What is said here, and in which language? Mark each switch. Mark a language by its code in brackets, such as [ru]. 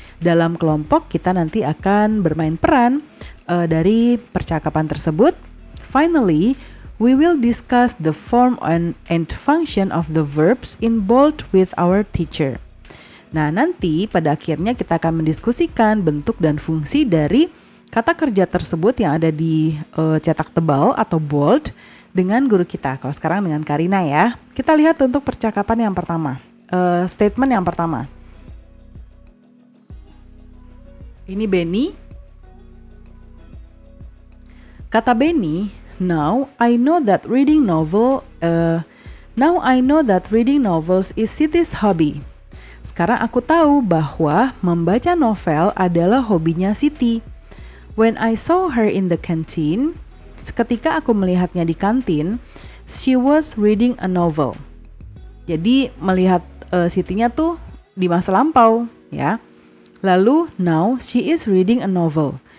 [id] Dalam kelompok kita nanti akan bermain peran dari percakapan tersebut. [en] Finally, we will discuss the form and function of the verbs in bold with our teacher. [id] Nah, nanti pada akhirnya kita akan mendiskusikan bentuk dan fungsi dari kata kerja tersebut yang ada di cetak tebal atau bold dengan guru kita. Kalau sekarang dengan Karina ya. Kita lihat untuk percakapan yang pertama. Statement yang pertama. Ini Benny. Kata Benny, [en] now I know that reading novels is Siti's hobby. [id] Sekarang aku tahu bahwa membaca novel adalah hobinya Siti. [en] When I saw her in the canteen, [id] ketika aku melihatnya di kantin, [en] she was reading a novel. [id] Jadi melihat Sitinya tuh di masa lampau ya. Lalu [en] now she is reading a novel.